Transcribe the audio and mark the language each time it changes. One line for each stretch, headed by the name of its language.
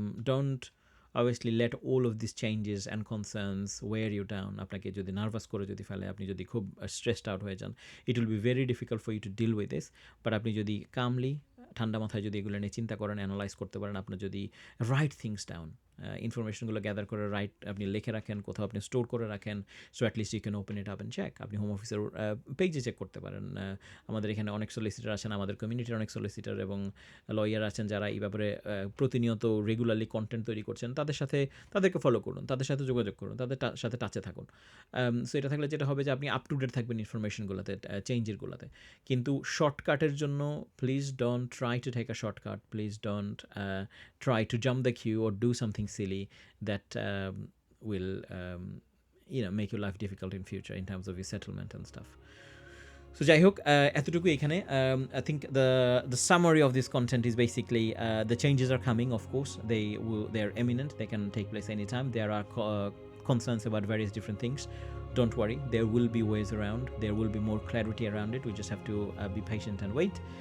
English: Don't obviously let all of these changes and concerns wear you down.
Bangla: আপনাকে যদি nervous করে যদি ফেলে, আপনি যদি খুব স্ট্রেসড আউট হয়ে যান,
English: it will be very difficult for you to deal with this.
Bangla: But আপনি যদি কামলি, ঠান্ডা মাথায় যদি এগুলো নিয়ে চিন্তা করেন, অ্যানালাইজ করতে পারেন, আপনার যদি রাইট থিংস ডাউন, ইনফরমেশনগুলো গ্যাদার করে রাইট আপনি লিখে রাখেন, কোথাও আপনি স্টোর করে রাখেন,
English: So at least you can open it up and check.
Bangla: আপনি হোম অফিসের পেজে চেক করতে পারেন। আমাদের এখানে অনেক সলিসিটার আছেন, আমাদের কমিউনিটির অনেক সলিসিটার এবং লয়ার আছেন যারা এই ব্যাপারে প্রতিনিয়ত রেগুলারলি কন্টেন্ট তৈরি করছেন। তাদেরকে ফলো করুন, তাদের সাথে যোগাযোগ করুন, তাদের সাথে টাচে থাকুন। সো এটা থাকলে যেটা হবে যে আপনি আপ টু ডেট থাকবেন ইনফরমেশনগুলোতে, চেঞ্জেরগুলোতে। কিন্তু শর্টকাটের জন্য
English: Please don't try to take a shortcut, please don't try to jump the queue or do something silly that will make your life difficult in future in terms of your settlement and stuff.
Bangla: So যাই হোক, এতটুকু এখানে।
English: I think the summary of this content is basically the changes are coming, of course. They're imminent, they can take place anytime. There are concerns about various different things. Don't worry, there will be ways around, there will be more clarity around it. We just have to be patient and wait.